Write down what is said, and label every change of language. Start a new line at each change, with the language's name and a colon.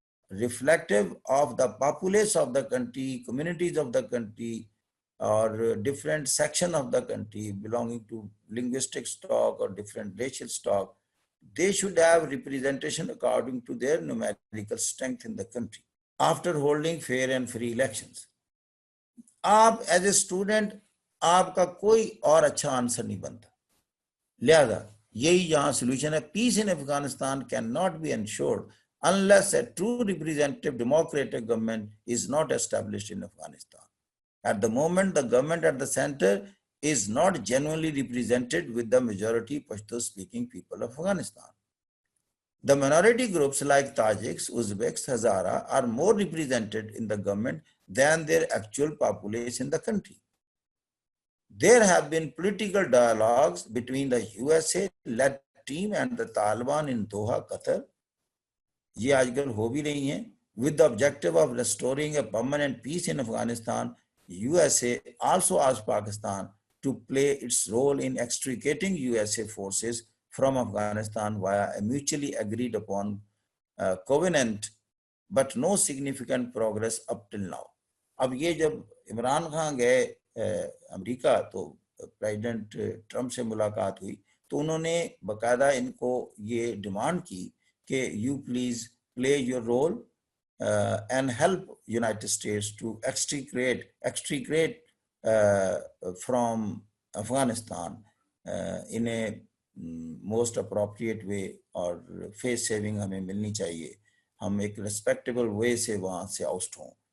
English: Reflective of the populace of the country, communities of the country اور different section of the country belonging to linguistic stock or different racial stock, they should have representation according to their numerical strength in the country after holding fair and free elections.
Urdu: آپ
English: as a student
Urdu: آپ کا کوئی اور اچھا answer نہیں بنتا. لہذا یہی یہاں سولوشن ہے.
English: Peace in Afghanistan can not be ensured unless a true representative democratic government is not established in Afghanistan. At the moment, the government at the center is not genuinely represented with the majority Pashto-speaking people of Afghanistan. The minority groups like Tajiks, Uzbeks, Hazara are more represented in the government than their actual population in the country. There have been political dialogues between the USA-led team and the Taliban in Doha, Qatar.
Urdu: یہ آج کل ہو بھی رہی ہیں.
English: With the objective of restoring a permanent peace in Afghanistan, USA also asked Pakistan to play its role in extricating USA forces from Afghanistan via a mutually agreed upon covenant, but no significant progress up till now.
Urdu: اب یہ جب عمران خان گئے امریکہ تو president Trump سے ملاقات ہوئی تو انہوں نے باقاعدہ ان کو یہ ڈیمانڈ کی کہ
English: you please play your role and help United States to extricate from Afghanistan in a most appropriate way,
Urdu: اور face saving ہمیں ملنی چاہیے, ہم ایک ریسپیکٹیبل وے سے وہاں سے آؤسٹ ہوں.